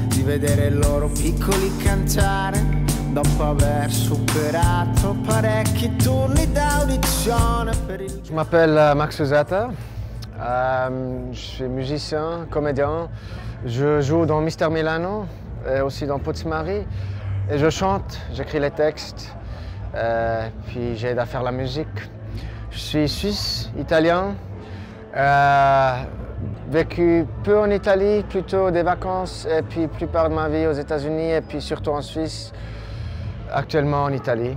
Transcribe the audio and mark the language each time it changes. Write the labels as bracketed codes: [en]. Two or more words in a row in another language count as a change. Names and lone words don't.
[it] vedere loro piccoli cantare dopo aver superato parecchi turni d'audizione per il... [fr] Je m'appelle Max Suzata, je suis musicien, comédien. Je joue dans Mister Milano et aussi dans Pozzi-Mari. Et je chante, j'écris les textes, puis j'aide à faire la musique. Je suis suisse, italien, vécu peu en Italie, plutôt des vacances, et puis plupart de ma vie aux États-Unis, et puis surtout en Suisse, actuellement en Italie.